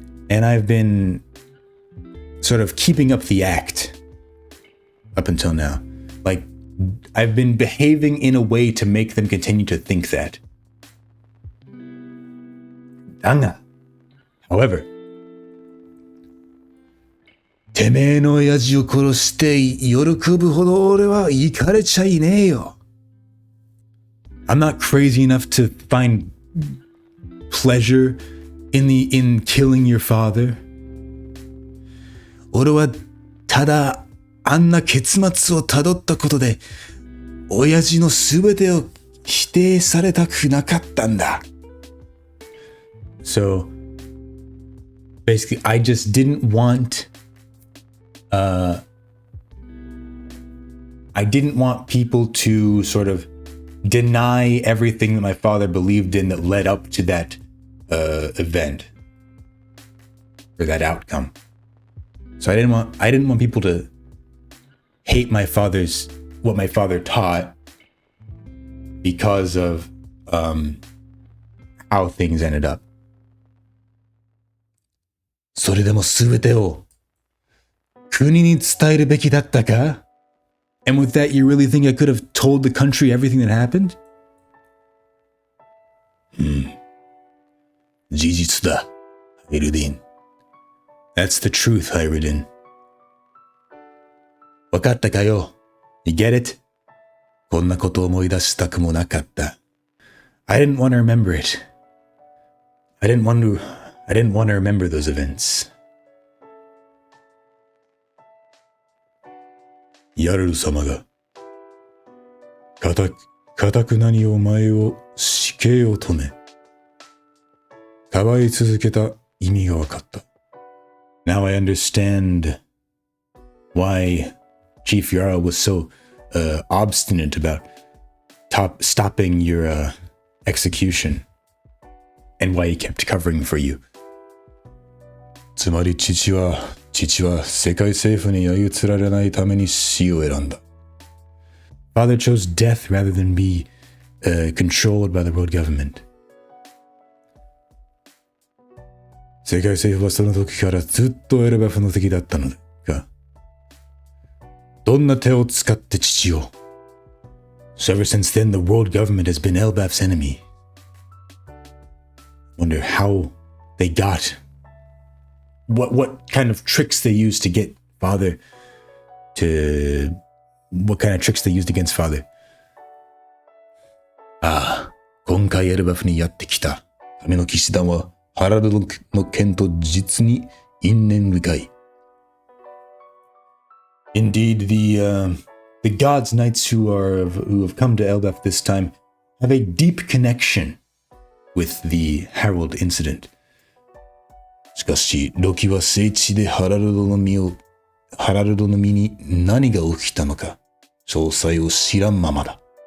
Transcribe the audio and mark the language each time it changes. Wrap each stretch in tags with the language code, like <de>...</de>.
<en>And I've been sort of keeping up the act up until now. I've been behaving in a way to make them continue to think that.</en> <ja>だが、</ja> <en>however,</en> <ja>てめえの親父を殺して喜ぶほど俺はイカれちゃいねえよ。</ja> <en>I'm not crazy enough to find pleasure in killing your father.</en> <ja>俺はただあんな結末をたどったことで親父のすべてを否定されたくなかったんだ。</ja> <en>So basically, I just didn't want people to sort of deny everything that my father believed in that led up to that event or that outcome. So I didn't want people to hate what my father taught because of how things ended up.</en> <ja>それでも全てを国に伝えるべきだったか?</ja> <en>And with that, you really think I could have told the country everything that happened?</en> <ja>事実だ、ハイルディン。</ja> <en>That's the truth, ハイルディン。</en> <ja>わかったかよ?</ja> <en>You get it?</en> <ja>こんなことを思い出したくもなかった。</ja> <en>I didn't want to remember it. I didn't want to remember those events.</en> <ja>ヤルル様がかたくなにお前を死刑を止めかばい続けた意味がわかった。</ja> <en>Now I understand why Chief Yarrow was so obstinate about stopping your execution and why he kept covering for you.</en> <ja>つまり父は世界政府に操られないために死を選んだ。</ja> <en>Father chose death rather than be controlled by the world government.</en> <ja>世界政府はその時からずっとエルバフの敵だったのだが、どんな手を使って父を</ja> <en>So ever since then, the world government has been Elbaf's enemy. Wonder how they got what kind of tricks they used to get Father to what kind of tricks they used against Father.</en> <ja>ああ、今回エルバフにやってきたための騎士団はハラルドの剣と実に因縁深い。</ja> <en>Indeed, the gods' knights who have come to Elbaf this time have a deep connection with the Herald incident.</en> <ja>しかし、ロキは聖地でハラルドの身に何が起きたのか、詳細を知らんままだ。</ja>